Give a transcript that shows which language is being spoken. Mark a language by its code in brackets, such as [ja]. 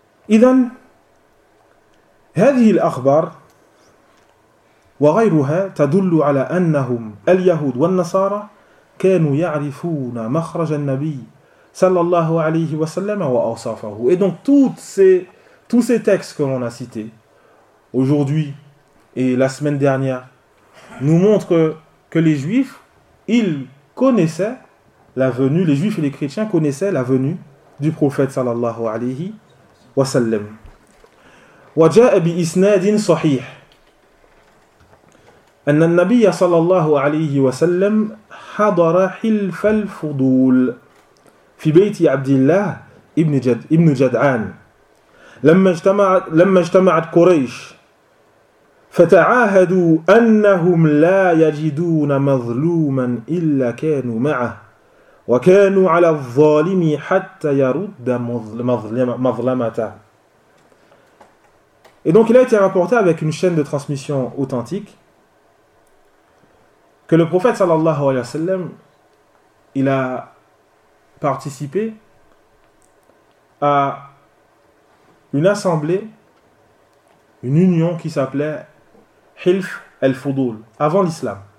[ar] إذن هذه الأخبار وغيرها تدل على أنهم اليهود والنصارى كانوا يعرفون مخرج النبي صلى الله عليه وسلم وأوصافه. [fr] Et donc tous ces textes que l'on a cités aujourd'hui et la semaine dernière nous montrent que les Juifs, ils connaissaient la venue, les Juifs et les chrétiens connaissaient la venue du prophète صلى الله عليه وسلم. [ar] وجاء بإسناد صحيح أن النبي صلى الله عليه وسلم حضر حلف الفضول في بيت عبد الله ابن جدعان لما اجتمعت قريش فتعاهدوا أنهم لا يجدون مظلوما إلا كانوا معه وكانوا على الظالم حتى يرد مظلمته. [fr] Et donc, il a été rapporté avec une chaîne de transmission authentique que le prophète, sallallahu alayhi wa sallam, il a participé à une assemblée, une union qui s'appelait Hilf al-Fudul, avant l'islam.